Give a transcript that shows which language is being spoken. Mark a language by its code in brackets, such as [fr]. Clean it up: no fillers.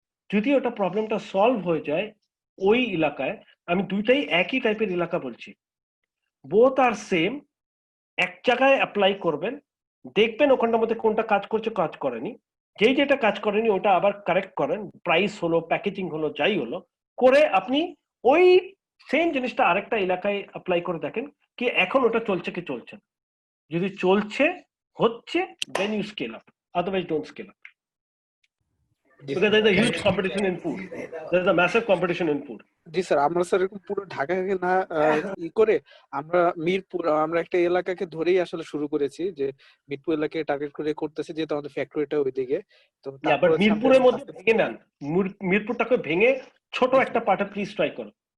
[bn] যদি ওটা প্রবলেমটা সলভ হয়ে যায় ওই এলাকায়, আমি দুইটাই একই টাইপের এলাকা বলছি, [en] both are same, [bn] এক জায়গায় অ্যাপ্লাই করবেন, দেখবেন ওখানটার মধ্যে কোনটা কাজ করছে কাজ করেনি, যেটা কাজ করেনি ওটা আবার কারেক্ট করেন, প্রাইস হলো প্যাকেজিং হলো যাই হলো করে আপনি ওই সেম জিনিসটা আরেকটা এলাকায় অ্যাপ্লাই করে দেখেন কি এখন ওটা চলছে কি চলছে না। যদি চলছে হচ্ছে [en] then you scale up, otherwise don't scale up, because there is a huge competition in food, there is a massive competition in food. [bn] G sir, আমরা স্যার এরকম পুরো ঢাকাকে না ই করে আমরা মিরপুর, আমরা একটা এলাকাকে ধরেই আসলে শুরু করেছি যে মিরপুর এলাকাকে টার্গেট করে করতেছি, যেহেতু আমাদের ফ্যাক্টরিটা ওইদিকে। তো বাট মিরপুরের মধ্যে ভেঙে নেন, মিরপুরটাকে ভেঙে ছোট একটা পার্টে প্লিজ ট্রাই করো।